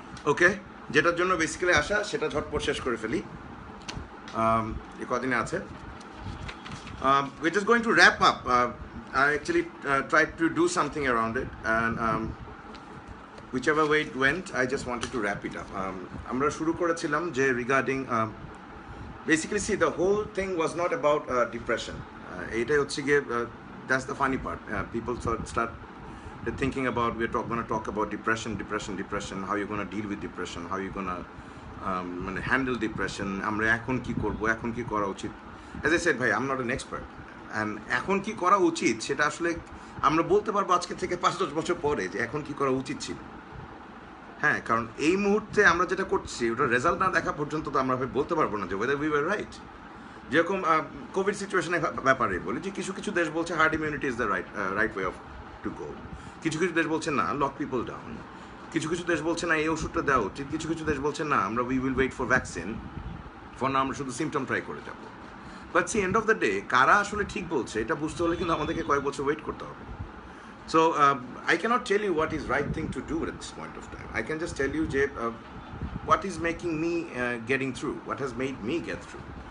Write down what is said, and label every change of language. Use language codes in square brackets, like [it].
[bn] ওকে যেটার জন্য বেসিক্যালি আসা সেটা ঝটপট শেষ করে ফেলি এই কদিনে আছে [en] we're just going to wrap up. I actually tried to do something around it, and whichever way it went, I just wanted to wrap it up. [bn] আমরা শুরু করেছিলাম যে [en] regarding basically see the whole thing was not about depression. [bn] এটাই হচ্ছে গিয়ে [en] that's the funny part. People start thinking about we're going to talk about depression, how you're going to deal with depression, how you're going to handle depression. [bn] আমরা এখন কি করব, এখন কি করা উচিত. [en] As I said, [bn] ভাই, [en] I'm not an expert. [bn] And এখন কি করা উচিত সেটা আসলে আমরা বলতে পারবো আজকে থেকে 5-10 বছর পরে যে এখন কি করা উচিত ছিল। হ্যাঁ, কারণ এই মুহূর্তে আমরা যেটা করছি ওটার রেজাল্ট না দেখা পর্যন্ত তো আমরা বলতে পারবো না যে [en] whether we were right. [bn] যেরকম কোভিড সিচুয়েশনের ব্যাপারে বলি যে কিছু দেশ বলছে [en] herd immunity is the right way of to go, [bn] কিছু দেশ বলছে না লক পিপল ডাউন, কিছু দেশ বলছে না এই ওষুধটা দেওয়া উচিত, কিছু দেশ বলছে না আমরা [en] we will wait for vaccine, [bn] for না আমরা শুধু সিমটম ট্রাই করে যাবো। But C end of the day কারা আসলে ঠিক বলছে এটা বুঝতে হলে কিন্তু আমাদেরকে কয়েক বছর ওয়েট করতে হবে। [en] So I cannot tell you what is right thing to do at this point of time. I can just tell you যে what is making me getting through, what has made me get through.